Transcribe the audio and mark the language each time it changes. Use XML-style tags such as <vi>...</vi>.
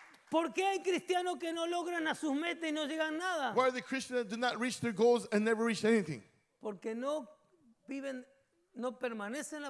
<es>¿Por qué hay cristianos que no logran a sus metas y no llegan a nada?</es> <en>Why are the Christians that do not reach their goals and never reach anything?</en> <es>Porque no viven, no permanecen en la</es>